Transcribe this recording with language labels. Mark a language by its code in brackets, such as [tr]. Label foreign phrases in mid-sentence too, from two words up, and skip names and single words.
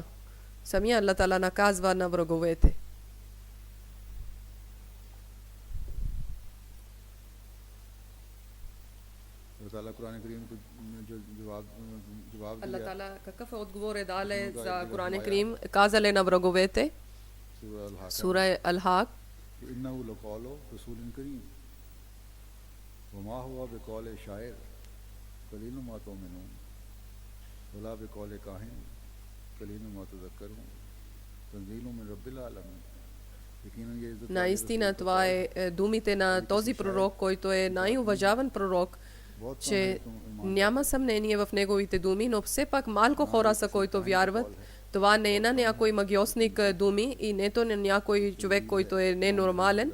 [bg] Самия Аллах Таала наказва на враговете. Аллах Таала какъв отговор е дале за Коран Крим? Казале на враговете, Сура Ал-Хак, [ar] إنه لقول رسول كريم وما هو بقول شاعر قليل ما تؤمنون ولا بقول كاهن قليل ما تذكرون تنزيل من رب العالمين [ur] یقیناً یہ عزت [bg] Наистина това е думите на този пророк, който е най-уважаван пророк, че няма съмнение в неговите думи, но все пак малко хора са, които вярват. Това не е на някой магиосник думи и нето на някой човек, който е ненормален.